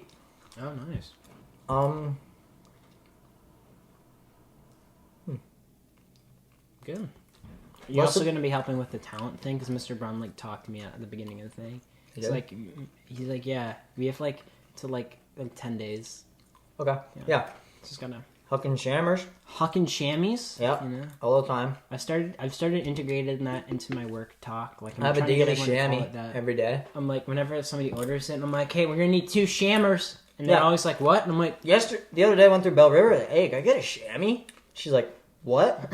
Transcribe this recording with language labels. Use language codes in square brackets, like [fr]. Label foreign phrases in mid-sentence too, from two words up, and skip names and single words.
[en] Oh, nice. Good. You're also going to be helping with the talent thing because Mr. Brown talked to me at the beginning of the thing. He's like, yeah, we have to 10 days. Okay. Yeah. Just gonna Hucking shammers. hucking chamois. Yep. All the time. I've started integrating that into my work talk. Like I have a daily chamois every day. I'm like, whenever somebody orders it, I'm like, hey, we're gonna need 2 shammers. And Yeah. they're always like, what? And I'm like, The other day I went through Bell River. Like, hey, can I get a chamois? She's like, what?